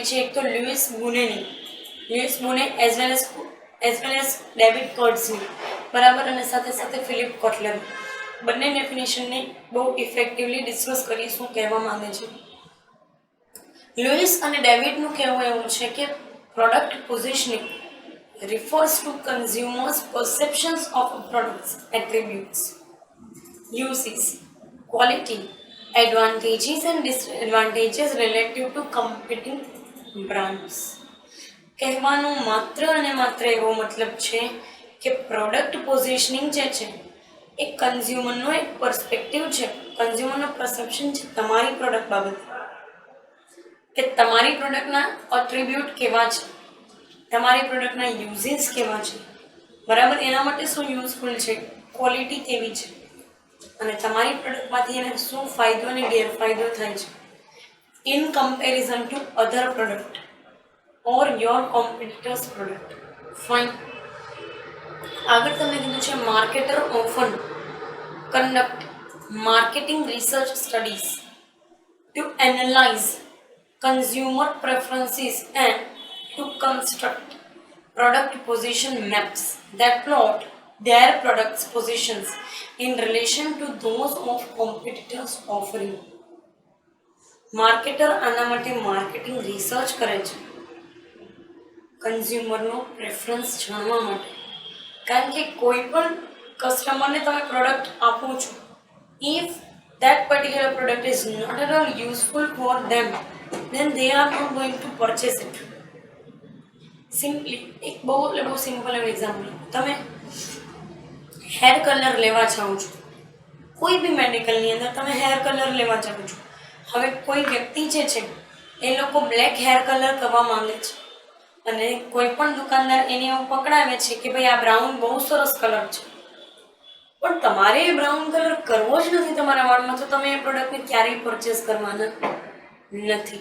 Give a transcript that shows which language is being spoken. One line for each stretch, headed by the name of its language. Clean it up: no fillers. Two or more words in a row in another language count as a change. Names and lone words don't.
Gujarati: એક તો લુઈસ બુનેની લ્યુઇસ બોને
English: as well as
Gujarati: ડેવિડ કર્ડ્સની, બરાબર, અને સાથે સાથે ફિલિપ કોટલર, બંને ડેફિનેશનને બહુ ઇફેક્ટિવલી ડિસ્કસ કરી શું કહેવા માંગે છે. લુઈસ અને ડેવિડનું કહેવું એવું છે કે
English: product positioning refers to consumers' perceptions of a product's attributes, uses, quality, advantages and disadvantages relative to competing brands.
Gujarati: કહેવાનો માત્ર અને માત્ર એવો મતલબ છે કે
English: product positioning
Gujarati: જે છે એ કન્ઝ્યુમરનો એક પર્સપેક્ટિવ છે, કન્ઝ્યુમરનો પરસેપ્શન છે તમારી પ્રોડક્ટ બાબતે, કે તમારી પ્રોડક્ટના એટ્રીબ્યુટ કેવા છે, તમારી પ્રોડક્ટના યુઝિસ કેવા છે, બરાબર, એના માટે શું યુઝફુલ છે, ક્વોલિટી કેવી છે, અને તમારી પ્રોડક્ટમાંથી એને શું ફાયદો અને ગેરફાયદો થાય છે
English: in comparison to other product or your competitors product.
Gujarati: ફાઇન. આગળ તમને કીધું છે
English: marketer often conduct marketing research studies to analyze consumer preferences and to construct product position maps that plot their products' positions in relation to those of competitors offering.
Gujarati: માર્કેટર આના માટે
English: marketing research
Gujarati: કરે છે કન્ઝ્યુમરનો પ્રેફરન્સ જાણવા માટે, કારણ કે કોઈ પણ કસ્ટમરને તમે પ્રોડક્ટ આપો છો,
English: if that particular product is not at all useful for them, then they are not going to purchase it.
Gujarati: સિમ્પલી એક બહુ સિમ્પલ એવું એક્ઝામ્પલ, તમે
English: hair color
Gujarati: લેવા જાઓ છો, કોઈ બી મેડિકલની અંદર તમે
English: hair color
Gujarati: લેવા જાઓ છો, હવે કોઈ વ્યક્તિ જે છે એ લોકો
English: black hair color
Gujarati: કરવા માંગે છે અને કોઈ પણ દુકાનદાર એને એવું પકડાવે છે કે ભાઈ આ બ્રાઉન બહુ સરસ કલર છે, પણ તમારે એ
English: brown color
Gujarati: કરવો જ નથી તમારા વાળમાં, તો તમે એ પ્રોડક્ટને ક્યારેય પરચેસ કરવાના નથી.